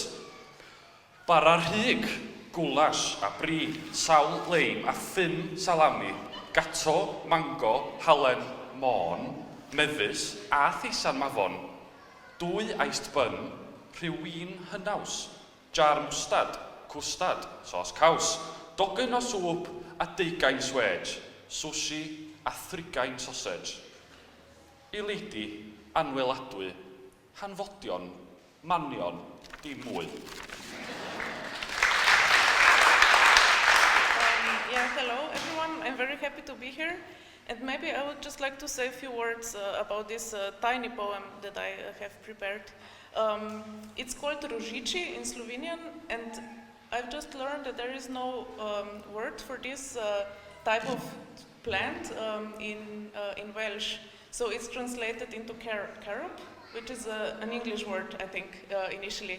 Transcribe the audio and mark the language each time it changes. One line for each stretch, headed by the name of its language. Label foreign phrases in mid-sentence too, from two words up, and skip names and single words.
Welsh: Bara rhug, gwlas a bri, sawl leim a 5 salami, gato, mango, halen, môn, mefus a thisan mafon, 2
English: iced bun,
Welsh: rhywun hynaws, jar mwstad, cwstad, sos caws, dogyn o swp a 20 swedge, sushi a 30 sausage. I leidi, anweladwy, hanfodion, manion, dim mwy.
English: Hello everyone, I'm very happy to be here, and maybe I would just like to say a few words about this tiny poem that I have prepared. It's called rBeirdd in Slovenian, and I've just learned that there is no word for this type of plant in Welsh, so it's translated into carob, which is an English word, I think, initially.